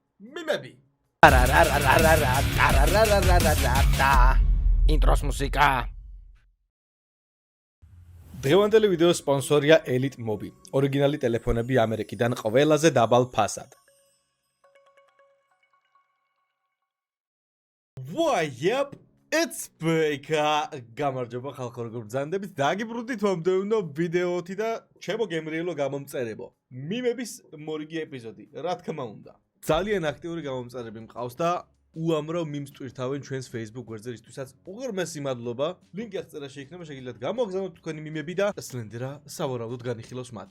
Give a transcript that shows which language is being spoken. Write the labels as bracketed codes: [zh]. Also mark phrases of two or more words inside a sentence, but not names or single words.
[ka] მიმები. ინტროს მუსიკა. დღევანდელი ვიდეოს სპონსორია Elite Mobi. ორიგინალი ტელეფონები ამერიკიდან ყველაზე დაბალ ფასად. [en] Why, yep, it's Beka. [ka] გამარჯობა ხალხო, როგორ ბრძანდებით? დაგიბრუნდით მომდევნო ვიდეოთი და ჩემო გემრიელო გამომწერებო. მიმების მორიგი ეპიზოდი, რა თქმა უნდა. ძალიან აქტიური გამომწერები მყავს და უამრავ მიმს ტვირთავენ ჩვენს Facebook გვერდზე, რისთვისაც უღრმესი მადლობა. ლინკი აღწერაში იქნება, შეგიძლიათ გამოგზავნოთ თქვენი მიმები და სლენდერა სავარაუდოდ განიხილავს მათ.